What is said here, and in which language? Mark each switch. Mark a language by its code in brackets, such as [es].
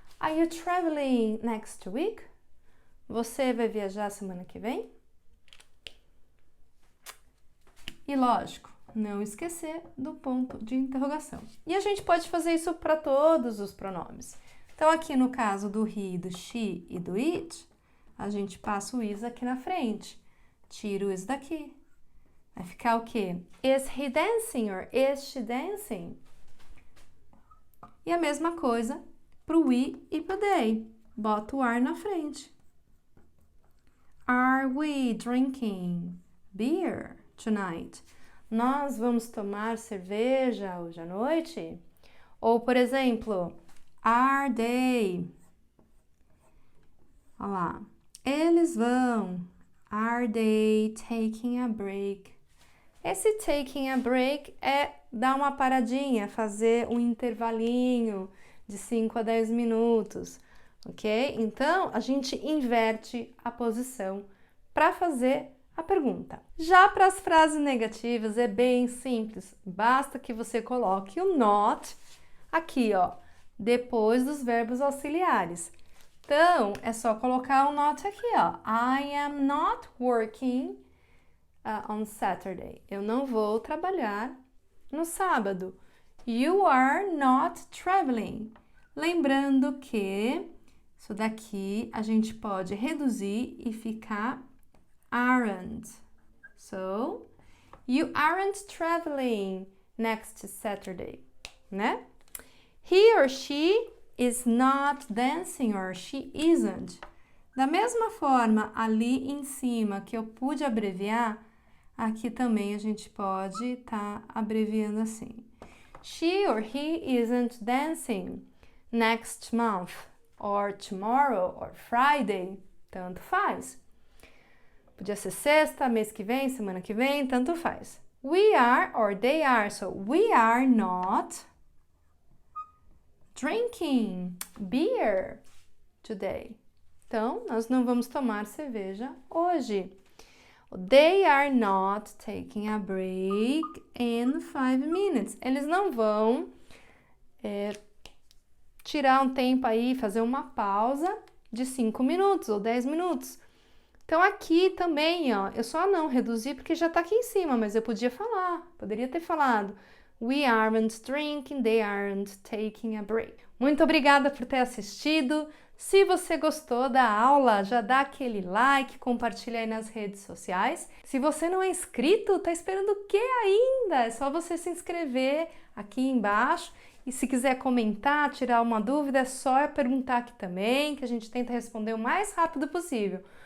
[en] Are you traveling next week? [pt] Você vai viajar semana que vem? E lógico, não esquecer do ponto de interrogação. E a gente pode fazer isso para todos os pronomes. Então, aqui no caso do he, do she e do it, a gente passa o is aqui na frente. Tira o is daqui. Vai ficar o quê? [en] Is he dancing or is she dancing? [pt] E a mesma coisa pro we e pro they. Bota o are na frente. [en] Are we drinking beer tonight? [pt] Nós vamos tomar cerveja hoje à noite? Ou, por exemplo, [en] are they? [pt] Olha lá. Eles vão. [en] Are they taking a break? [pt] Esse taking a break é dar uma paradinha, fazer um intervalinho de 5 a 10 minutos, ok? Então, a gente inverte a posição para fazer a pergunta. Já para as frases negativas é bem simples, basta que você coloque o not aqui, ó, depois dos verbos auxiliares. Então, é só colocar o not aqui, ó. [en] I am not working on Saturday. [pt] Eu não vou trabalhar no sábado. [en] You are not traveling. [pt] Lembrando que isso daqui a gente pode reduzir e ficar aren't. [en] So, you aren't traveling next Saturday, né? He or she is not dancing or she isn't. [pt] Da mesma forma, ali em cima que eu pude abreviar, aqui também a gente pode estar abreviando assim. [en] She or he isn't dancing next month or tomorrow or Friday. [pt] Tanto faz. Podia ser sexta, mês que vem, semana que vem, tanto faz. [en] We are or they are. So, we are not drinking beer today. [pt] Então, nós não vamos tomar cerveja hoje. [en] They are not taking a break in 5 minutes. [pt] Eles não vão tirar um tempo aí, fazer uma pausa de 5 minutos ou 10 minutos. Então, aqui também, ó, eu só não reduzi porque já tá aqui em cima, mas eu poderia ter falado. [en] We aren't drinking, they aren't taking a break. [pt] Muito obrigada por ter assistido. Se você gostou da aula, já dá aquele like, compartilha aí nas redes sociais. Se você não é inscrito, tá esperando o que ainda? É só você se inscrever aqui embaixo. E se quiser comentar, tirar uma dúvida, é só perguntar aqui também, que a gente tenta responder o mais rápido possível.